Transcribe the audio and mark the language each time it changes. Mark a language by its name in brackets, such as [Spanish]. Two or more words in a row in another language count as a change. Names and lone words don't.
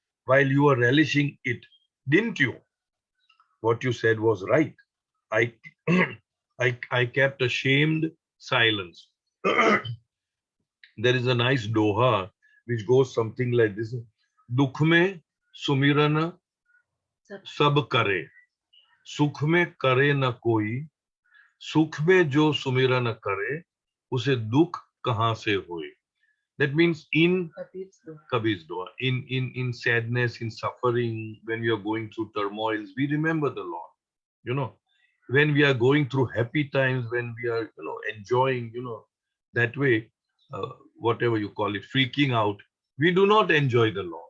[English] while you were relishing it, didn't you? What you said was right. I, I kept a shamed silence. There is a nice doha which goes something like this: [Hindi] दुख में सुमिरना सब करे, सुख में करे न कोई, सुख में जो सुमिरा न करे, उसे दुख कहाँ से होए. [English] That means in Kabir's Dua, in sadness, in suffering, when we are going through turmoils, we remember the Lord. You know, when we are going through happy times, when we are, enjoying, that way, whatever you call it, freaking out, we do not enjoy the Lord.